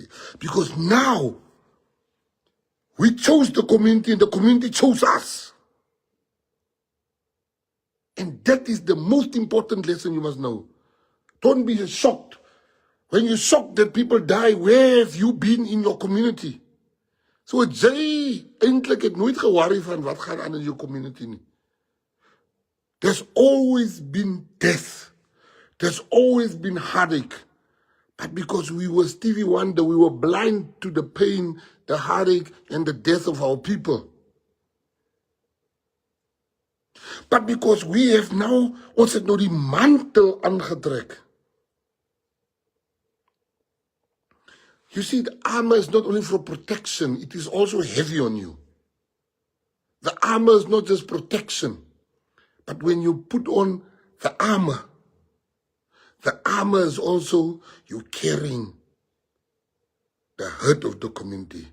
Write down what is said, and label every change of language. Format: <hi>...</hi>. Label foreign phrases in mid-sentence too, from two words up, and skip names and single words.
<en>Because now, we chose the community and the community chose us. And that is the most important lesson you must know. Don't be shocked. When you're shocked that people die, where have you been in your community?</en> <af>So jy eintlik het nooit geworry van wat gaan aan in</af> <en>your community</en> <af>nie.</af> <en>There's always been death. There's always been heartache. But because we were Stevie Wonder, we were blind to the pain, the heartache, and the death of our people. But because we have now,</en> <af>ons het nou die mantel aangetrek.</af> <en>You see, the armor is not only for protection, it is also heavy on you. The armor is not just protection, but when you put on the armor is also you carrying the hurt of the community.</en>